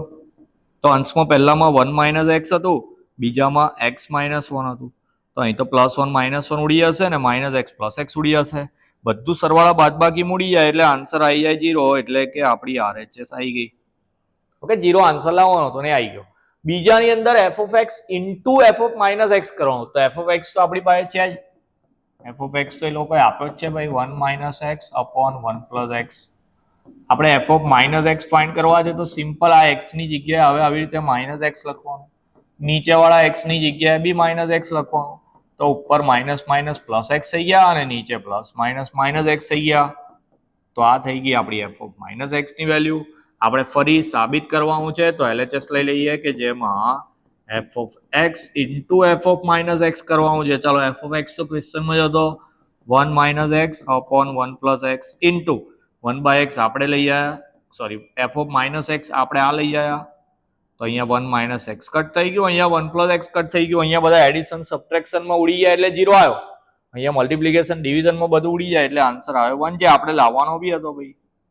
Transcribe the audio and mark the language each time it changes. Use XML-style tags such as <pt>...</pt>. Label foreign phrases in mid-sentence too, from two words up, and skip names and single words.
<gu>તો અંશમાં પહેલામાં 1 - x હતું, બીજામાં x - 1 હતું. તો અહીં તો +1 - 1 ઉડી જશે ને -x + x ઉડી જશે. બધું સરવાળા બાદબાકી મૂડી જાય એટલે આન્સર આવી જાય 0, એટલે કે આપણી RHS આવી ગઈ. ઓકે, 0 આન્સર લાવવાનો હતો ને આવી ગયો. બીજાની અંદર</gu> <en>f of x into f of -x</en> <gu>કરવાનો. તો</gu> <en>f of x</en> <gu>તો આપણી પાસે છે જ.</gu> <en>f of x</en> <gu>તો એ લોકોએ આપ્યો જ છે ભાઈ,</gu> <en>1 - x upon 1 + x.</en> <gu>આપણે</gu> <en>f of -x</en> <gu>ફાઇન્ડ કરવા છે તો સિમ્પલ આ x ની જગ્યાએ હવે આવી રીતે -x લખવાનું, નીચેવાળા x ની જગ્યાએ બી -x લખવાનું. તો ઉપર --+ x થઈ ગયા અને નીચે +-- થઈ ગયા. તો આ થઈ ગઈ આપણી</gu> <en>f of -x</en> <gu>ની વેલ્યુ. આપણે ફરી સાબિત કરવાનું છે તો LHS લઈ લઈએ કે જેમાં</gu> <en>f of x into f of -x</en> <gu>કરવાનું છે. ચાલો</gu> <en>f of x</en> <gu>તો ક્વેશ્ચનમાં જ હતો,</gu> <en>1 - x upon 1 + x into 1/x</en> <gu>આપણે લઈ આવ્યા, સોરી</gu> <en>f of -x</en> <gu>આપણે આ લઈ આવ્યા. તો અહીંયા 1 - x કટ થઈ ગયું, અહીંયા 1 + x કટ થઈ ગયું. અહીંયા બધા</gu> <en>addition subtraction</en> <gu>ઉડી જાય એટલે 0 આવ્યો. અહીંયા</gu> <en>multiplication division</en> <gu>બધું ઉડી જાય એટલે આન્સર આવ્યો 1, જે આપણે લાવવાનો બી હતો ભાઈ.</gu>